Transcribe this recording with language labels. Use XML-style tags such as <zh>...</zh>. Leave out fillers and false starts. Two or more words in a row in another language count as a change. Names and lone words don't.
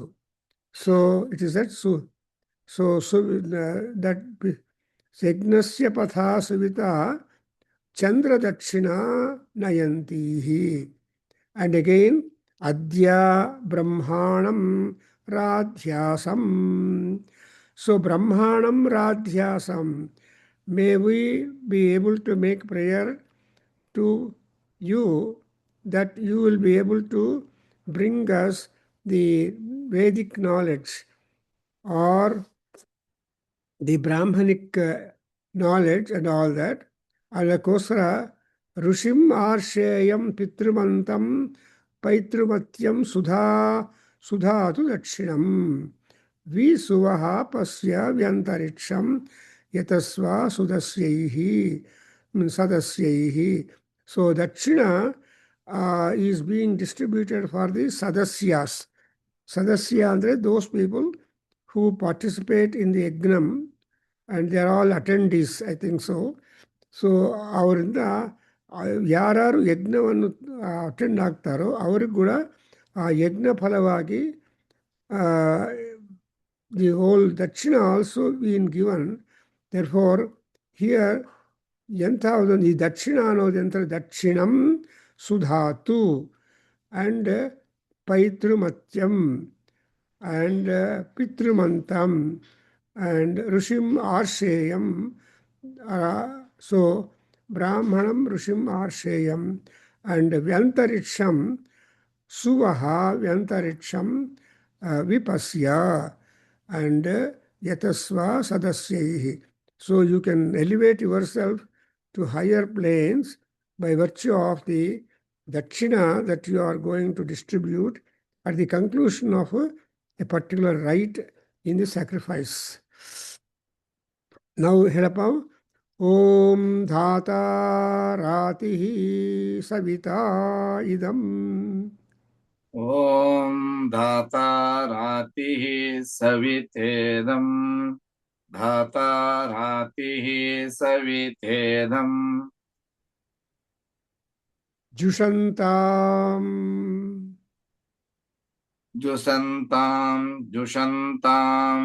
<en>so it is that that</en> <sa>ಯಜ್ಞಸ್ಯ ಪಥಾ ಸುವಿತಾ ಚಂದ್ರ ದಕ್ಷಿಣ ನಯಂತಿ.</sa> <en>and again</en> <sa>ಅದ್ಯ ಬ್ರಹ್ಮಾಣಂ ರಾಧ್ಯಾಸಂ. ಸೊ ಬ್ರಹ್ಮಾಣಂ ರಾಧ್ಯಾಸಂ,</sa> <en>may we be able to make prayer to you that you will be able to bring us the Vedic knowledge or the Brahmanic knowledge and all that.</en> <sa>ಅದಕ್ಕೋಸ್ಕರ ಋಷಿಂ ಆರ್ಷೇಯಂ ಪಿತೃಮಂತಂ ಪೈತೃಮತ್ಯಂ ಸುಧಾತು ದಕ್ಷಿಣಂ ವಿಸುವಃ ಪಸ್ಯ ವ್ಯಂತರಿಕ್ಷಂ ಯತಸ್ವ ಸದಸ್ಯೈಃ.</sa> <en>so dakshina is being distributed for the sadasyas.</en> <kn>ಸದಸ್ಯ ಅಂದರೆ</kn> <en>those people who participate in the yajnam and they are all attendees, I think so.</en> <kn>ಸೊ ಅವರಿಂದ ಯಾರು ಯಜ್ಞವನ್ನು ಅಟೆಂಡ್ ಆಗ್ತಾರೋ ಅವ್ರಿಗೆ ಕೂಡ ಆ ಯಜ್ಞ ಫಲವಾಗಿ</kn> <en>the whole dakshina also been given. Therefore, here,</en> <kn>ಎಂಥದೊಂದು ಈ ದಕ್ಷಿಣ ಅನ್ನೋದೆಂಥ</kn> <sa>ದಕ್ಷಿಣಂ ಸುಧಾತು ಆ್ಯಂಡ್ ಪೈತೃಮತ್ಯಂ ಆ್ಯಂಡ್ ಪಿತೃಮಂತಂ ಆ್ಯಂಡ್ ಋಷಿಂ ಆರ್ಷೇಯಂ. ಸೊ ಬ್ರಾಹ್ಮಣಂ ಋಷಿಂ ಆರ್ಷೇಯಂ ಆ್ಯಂಡ್ ವ್ಯಂತರಿಕ್ಷಂ ಸುವಹ ವ್ಯಂತರಿಕ್ಷಂ ವಿಪಸ್ಯ ಆ್ಯಂಡ್ यतस्व सदस्यैः.</sa> <en>So you can elevate yourself to higher planes by virtue of the dakshina that you are going to distribute at the conclusion of a particular rite in the sacrifice.</en> <sa>Now हेलप ओं धाता रातिः सविता इदम्. ಓಂ ಧಾತಾ ರಾತಿಃ ಸವಿತೇದಂ ಧಾತಾ ರಾತಿಃ ಸವಿತೇದಂ ಜುಷಂತಾಂ ಜುಷಂತಾಂ</sa>